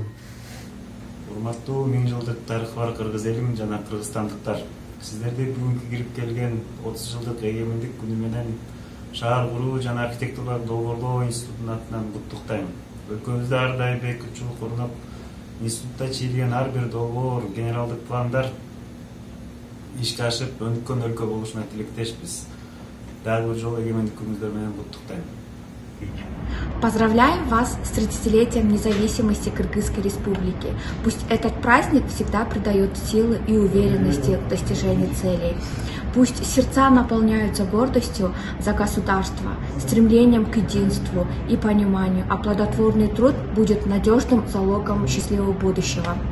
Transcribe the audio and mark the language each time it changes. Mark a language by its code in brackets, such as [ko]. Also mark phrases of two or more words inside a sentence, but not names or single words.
[ky] Урматтуу 1000 жылдык тарыхы бар кыргыз элим жана кыргызстандыктар, сиздерди бүгүнкү кирип келген 30 жылдык эгемендик күнү менен шаар куруу жана архитектура долбоорлоо институтунун атынан куттуктайм. Өлкөбүздө ар дайым бекитүү курулуп, институтта чийилген ар бир долбоор, генералдык пландар ишке ашып, өнүккөн өлкө болушуна тилектешпиз. Дагы бир жолу эгемендик күнүңүздөр менен куттуктайм. [ru] Поздравляем вас с 30-летием независимости Кыргызской Республики. Пусть этот праздник всегда придает силы и уверенности в достижении целей. Пусть сердца наполняются гордостью за государство, стремлением к единству и пониманию, а плодотворный труд будет надежным залогом счастливого будущего.